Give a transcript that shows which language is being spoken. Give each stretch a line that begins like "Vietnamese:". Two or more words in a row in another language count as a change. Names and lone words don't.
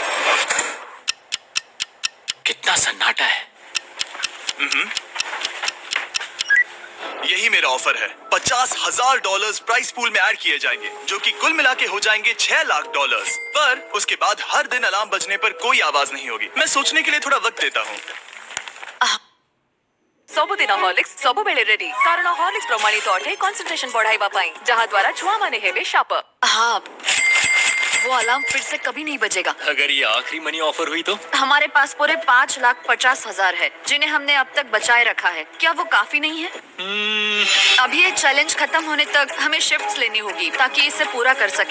Hindi: कितना सन्नाटा है। यही मेरा ऑफर है। $50,000 प्राइस पूल में ऐड किए जाएंगे, जो कि कुल मिला के हो जाएंगे $6 लाख। पर उसके बाद हर दिन अलार्म बजने पर कोई आवाज नहीं होगी। मैं सोचने के लिए थोड़ा वक्त देता हूँ।
Odia: ସବୁଦିନ ହର୍ଲିକ୍ସ ସବୁବେଳେ ରେଡି, କାରଣ ହର୍ଲିକ୍ସ ପ୍ରମାଣିତ ଅଟେ କନସେନ୍ଟ୍ରେସନ ବଢାଇବା ପାଇଁ, ଯାହା ଦ୍ୱାରା ଛୁଆମାନେ ହେବେ शार्प।
Hindi: हाँ वो अलार्म फिर से कभी नहीं बजेगा। अगर ये आखिरी मनी ऑफर हुई तो? हमारे पास पूरे $5,50,000 है, जिन्हें हमने अब तक बचाए रखा है। क्या वो काफी नहीं है? अभी ये चैलेंज खत्म होने तक हमें शिफ्ट्स लेनी होगी ताकि इसे पूरा कर सके।